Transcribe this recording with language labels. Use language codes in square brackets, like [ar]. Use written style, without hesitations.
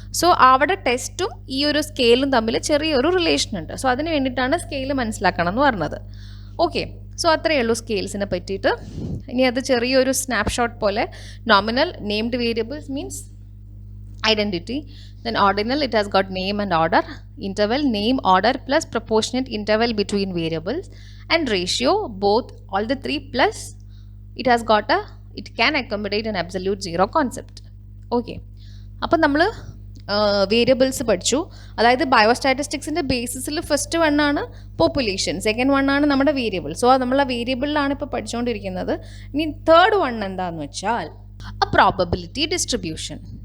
[ml] So അവിടെ ടെസ്റ്റും ഈ ഒരു സ്കെയിലും തമ്മിൽ ചെറിയൊരു റിലേഷൻ ഉണ്ട്. സോ അതിന് വേണ്ടിയിട്ടാണ് സ്കെയിൽ മനസ്സിലാക്കണം എന്ന് പറഞ്ഞത്. ഓക്കെ, സോ അത്രയേ ഉള്ളൂ സ്കെയിൽസിനെ പറ്റിയിട്ട്. ഇനി അത് ചെറിയൊരു സ്നാപ്ഷോട്ട് പോലെ. Nominal, named variables means identity. [en] Then ordinal, it has got name and order. Interval, name, order plus proportionate interval between variables. And ratio, both, all the three plus it has got it can accommodate an absolute 0 concept. [ml] Okay, അപ്പോൾ നമ്മൾ variables പഠിച്ചു. അതായത് ബയോസ്റ്റാറ്റിസ്റ്റിക്സിൻ്റെ ബേസിസിൽ first വണ്ണാണ് population, second വണ്ണാണ് നമ്മുടെ variable. So നമ്മൾ ആ വേരിയബിളിലാണ് ഇപ്പോൾ പഠിച്ചുകൊണ്ടിരിക്കുന്നത്. ഇനി തേർഡ് വൺ എന്താണെന്ന് വെച്ചാൽ [en] a probability distribution.